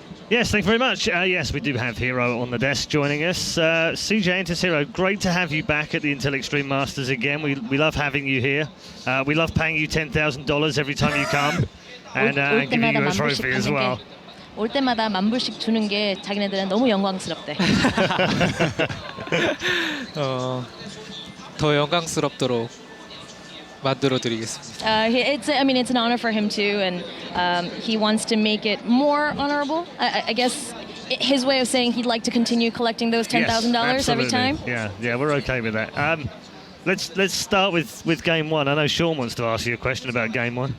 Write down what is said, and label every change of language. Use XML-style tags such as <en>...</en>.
<en>Yes, thank you very much. Yes, we do have herO on the desk joining us. CJ Entus herO, great to have you back at the Intel Extreme Masters again. We love having you here. We love paying you $10,000 every time you come and giving you a trophy as well.</en> <ko>올 때마다 $10,000씩 주는 게 자기네들은 너무 영광스럽대. 더 영광스럽도록 만들어드리겠습니다.</ko> <en>I mean, it's an honor for him too, and he wants to make it more honorable. I guess his way of saying he'd like to continue collecting those $10,000 every time. Yeah, we're okay with that. Let's start with game one. I know Sean wants to ask you a question about game one.</en>